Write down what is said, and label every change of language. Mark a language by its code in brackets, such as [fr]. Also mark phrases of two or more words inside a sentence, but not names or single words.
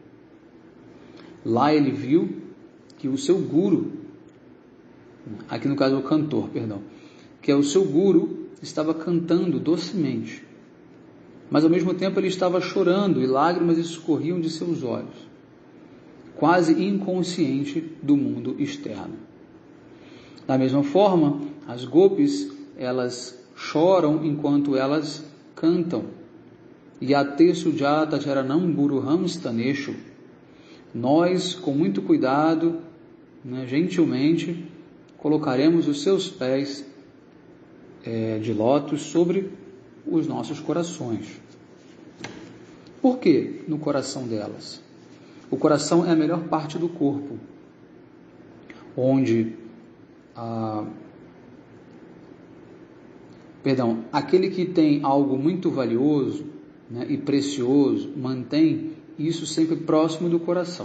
[pt] Lá ele viu que o seu guru, aqui no caso o cantor, que é o seu guru, estava cantando docemente, mas ao mesmo tempo ele estava chorando e lágrimas escorriam de seus olhos, quase inconsciente do mundo externo. Da mesma forma, as gopis, elas choram enquanto elas cantam. [sa] यत्ते सुजातचरणाम्बुरुहं स्तनेषु. [pt] Nós, com muito cuidado, né, gentilmente, colocaremos os seus pés de lótus sobre os nossos corações. Por que no coração delas? O coração é a melhor parte do corpo, onde aquele que tem algo muito valioso, né, e precioso, mantém isso sempre próximo do coração.